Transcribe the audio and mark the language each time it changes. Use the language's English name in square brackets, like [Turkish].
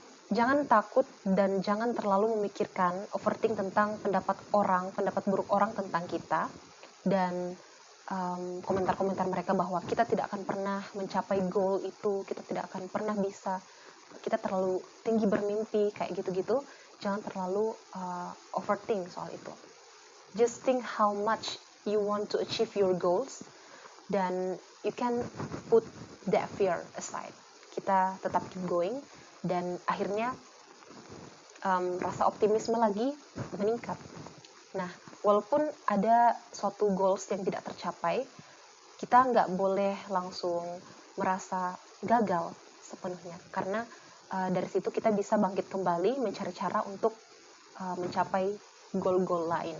[Indonesian] Jangan takut dan jangan terlalu memikirkan, overthink tentang pendapat buruk orang tentang kita, dan komentar-komentar mereka bahwa kita tidak akan pernah mencapai goal itu, kita tidak akan pernah bisa, kita terlalu tinggi bermimpi, kayak gitu-gitu. Jangan terlalu overthink soal itu. [English] Just think how much you want to achieve your goals, dan you can put that fear aside. [Indonesian] Kita tetap [English] keep going, [Indonesian] dan akhirnya rasa optimisme lagi meningkat. Nah, walaupun ada suatu goals yang tidak tercapai, kita nggak boleh langsung merasa gagal sepenuhnya, karena dari situ kita bisa bangkit kembali mencari cara untuk mencapai goal-goal lain.